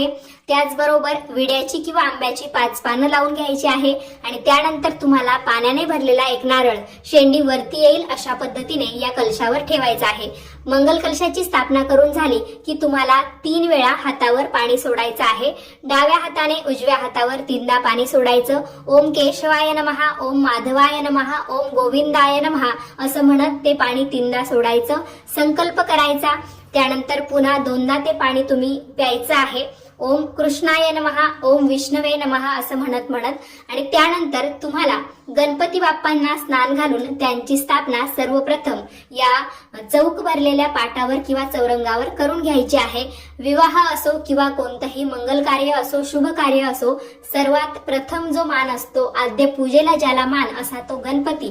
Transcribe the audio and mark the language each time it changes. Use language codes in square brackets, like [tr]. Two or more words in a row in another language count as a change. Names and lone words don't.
[mr] त्याचबरोबर विड्याची किंवा आंब्याची 5 पानं लावून घ्यायची आहे आणि त्यानंतर तुम्हाला पाण्याने भरलेला 1 नारळ शेंडी वरती येईल अशा पद्धतीने या कलशावर ठेवायचा आहे. मंगल कलशाची स्थापना करून झाली की तुम्हाला 3 वेळा हातावर पाणी सोडायचं आहे. डाव्या हाताने उजव्या हातावर 3दा पाणी सोडायचं. [sa] ओम केशवाय नमः, ओम माधवाय नमः, ओम गोविंदाय नमः [mr] असं म्हणत ते पाणी 3दा सोडायचं. संकल्प करायचा. त्यानंतर पुन्हा 2दा ते पाणी तुम्ही प्यायचं आहे. [sa] ओम कृष्णाय नमः, ओम विष्णवे नमः [mr] असं म्हणत आणि त्यानंतर तुम्हाला गणपती बाप्पांना स्नान घालून त्यांची स्थापना सर्वप्रथम या चौक भरलेल्या पाटावर किंवा चौरंगावर करून घ्यायची आहे. विवाह असो किंवा कोणतंही मंगल कार्य असो, शुभ कार्य असो, सर्वात प्रथम जो मान असतो, आद्य पूजेला ज्याला मान असा तो गणपती.